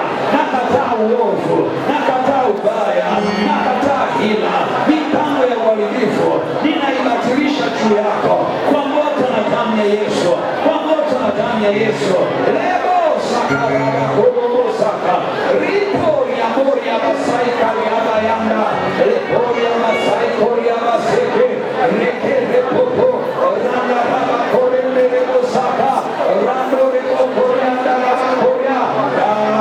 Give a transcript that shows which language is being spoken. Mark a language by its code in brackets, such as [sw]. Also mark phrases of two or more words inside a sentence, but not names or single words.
[sw] Nakataa uovu, nakataa ubaya, nakataa hila, mipango ya uharibifu ninaibatilisha juu yako kwa moto na damu ya Yesu, kwa moto na damu ya Yesu. Lebo saka robo saka ripo ya mori ya basai kali abayanda, lepo ya basai kori ya baseke reke repopo randa raba kore lebo saka rando rebo kori anda raba kori ya